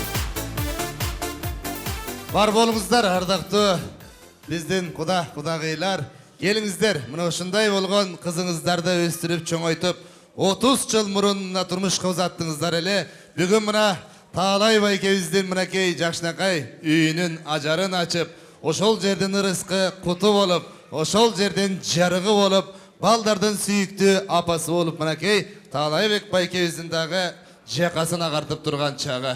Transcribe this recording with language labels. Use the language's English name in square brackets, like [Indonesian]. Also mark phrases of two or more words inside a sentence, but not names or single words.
[Kazakh] Var bolыңыздар, ардақты біздің құдағилар. [Kyrgyz] Келіңіздер, мына ушундай болгон кызыңыздарды өстүрүп чоңойтуп, 30 жыл мурунна турмушка узаттыңыздар эле. Бүгүн мына Таалай байкебиздин мынакей жакшынакай үйүнүн ажарын ачып, ошол жердин ырыскы куту болуп, ошол жерден жарыгы болуп, балдардын сүйүктүү апасы болуп, мынакей Таалайбек байкебиздин дагы жакасын агартып турган чагы.